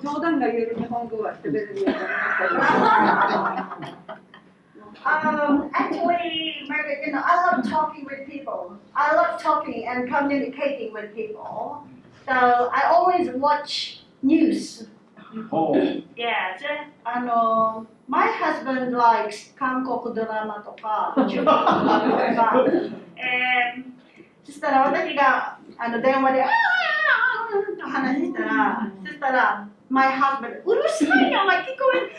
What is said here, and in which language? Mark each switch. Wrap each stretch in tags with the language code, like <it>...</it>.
<ja>んが言う日本語は喋れるようになりました。</ja> <en>Actually, Margaret, you know, I love talking with people. I love talking and communicating with people. So I always watch news. Yes. My husband likes</en> <ja>韓国ドラマとか、中国ドラマとか。そしたら私が電話でと話したら、そしたら、</ja> <en>my husband</en> <ja>うるさいよ、お前聞こえる。</ja>